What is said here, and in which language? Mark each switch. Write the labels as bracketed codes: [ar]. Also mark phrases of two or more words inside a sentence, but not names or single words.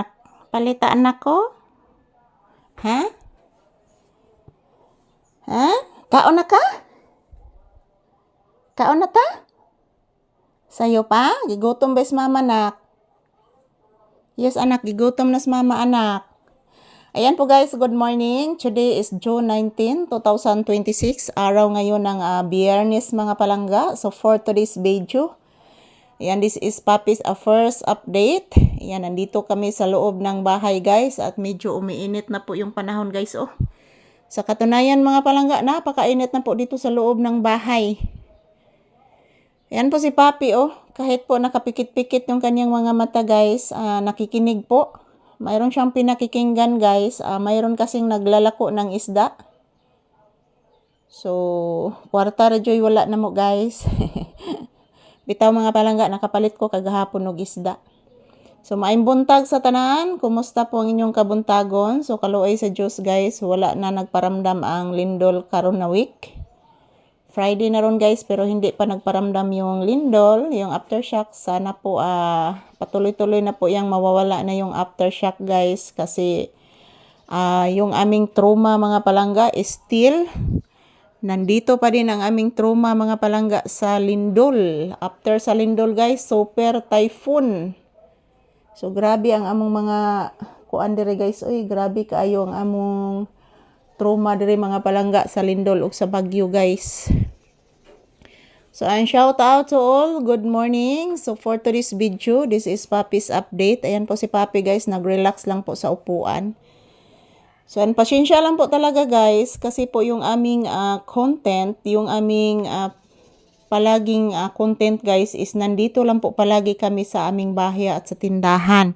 [ceb] Palitan anak ko. Ha? Ha? Kaon na ka? Kaon na ta? Sayo pa? Gigutom ba mama nak? [en] Yes anak, [ceb] gigutom na mama anak. [tl] Ayan po guys, [en] good morning. Today is June 19, 2026. [tl] Araw ngayon ng Biyernes mga palangga. [en] So for today's video, ayan, this is Papi's first update. [tl] Ayan, nandito kami sa loob ng bahay guys at medyo umiinit na po yung panahon guys. Oh, sa katunayan mga palangga, napakainit na po dito sa loob ng bahay. Ayan po si Papi oh, kahit po nakapikit-pikit yung kanyang mga mata guys, nakikinig po. Mayroon siyang pinakikinggan guys, mayroon kasing naglalako ng isda. So, [ceb] kwarta radyo'y wala na mo guys. Bitaw mga palangga, nakapalit ko kagahapon og isda. So, maayong buntag sa tanan. [tl] Kumusta po [ceb] ang inyong kabuntagon? So, kaluoy sa Diyos guys, wala na nagparamdam ang lindol karon na week. Friday na ron guys, [tl] pero hindi pa nagparamdam yung lindol, yung aftershock. Sana po patuloy-tuloy na po yung mawawala na yung aftershock guys. Kasi yung aming trauma mga palangga [en] is still [tl] nandito pa din ang aming trauma mga palangga sa lindol. [ceb] After sa lindol guys, [en] super typhoon. [ceb] So grabe ang among mga kuan dire guys. Oy, grabe kaayo ang among trauma dire mga palangga sa lindol ug sa bagyo guys. [en] So, and shout out to all. Good morning. So, for today's video, this is Papi's update. [tl] Ayan po si Papi guys, nag-relax lang po sa upuan. So, and pasensya lang po talaga guys, kasi po yung aming content, yung aming palaging content guys is nandito lang po palagi kami sa aming bahay at sa tindahan.